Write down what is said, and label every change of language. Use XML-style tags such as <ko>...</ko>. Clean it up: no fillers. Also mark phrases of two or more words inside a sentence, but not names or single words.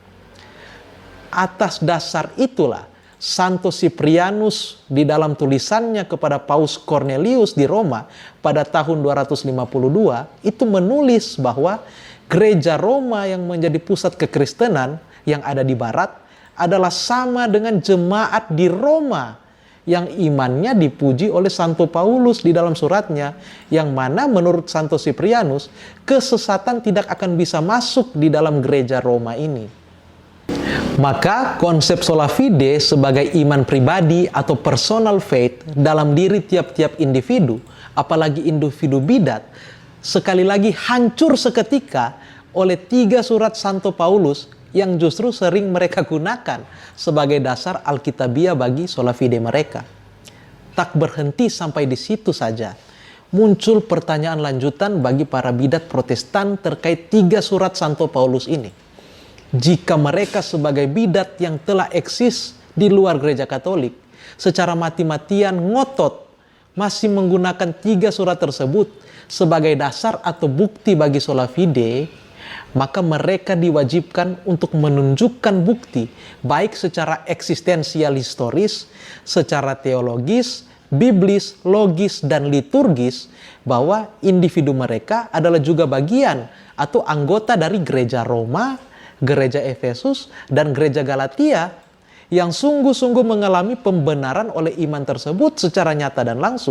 <id>Atas dasar itulah Santo Cyprianus di dalam tulisannya kepada Paus Cornelius di Roma pada tahun 252 itu menulis bahwa gereja Roma yang menjadi pusat kekristenan yang ada di barat adalah sama dengan jemaat di Roma yang imannya dipuji oleh Santo Paulus di dalam suratnya, yang mana menurut Santo Siprianus, kesesatan tidak akan bisa masuk di dalam gereja Roma ini. Maka konsep</id> <la>sola fide</la> <id>sebagai iman pribadi atau</id> <en>personal faith</en> <id>dalam diri tiap-tiap individu, apalagi individu bidat, sekali lagi hancur seketika oleh 3 surat Santo Paulus yang justru sering mereka gunakan sebagai dasar Alkitabiah bagi</id> <la>sola fide</la> <id>mereka. Tak berhenti sampai di situ saja. Muncul pertanyaan lanjutan bagi para bidat Protestan terkait 3 surat Santo Paulus ini. Jika mereka sebagai bidat yang telah eksis di luar gereja Katolik, secara mati-matian ngotot masih menggunakan 3 surat tersebut sebagai dasar atau bukti bagi</id> <la>sola fide,</la> <id>maka mereka diwajibkan untuk menunjukkan bukti baik secara eksistensial historis, secara teologis, biblis, logis, dan liturgis bahwa individu mereka adalah juga bagian atau anggota dari gereja Roma, gereja Efesus, dan gereja Galatia yang sungguh-sungguh mengalami pembenaran oleh iman tersebut secara nyata dan langsung.</id>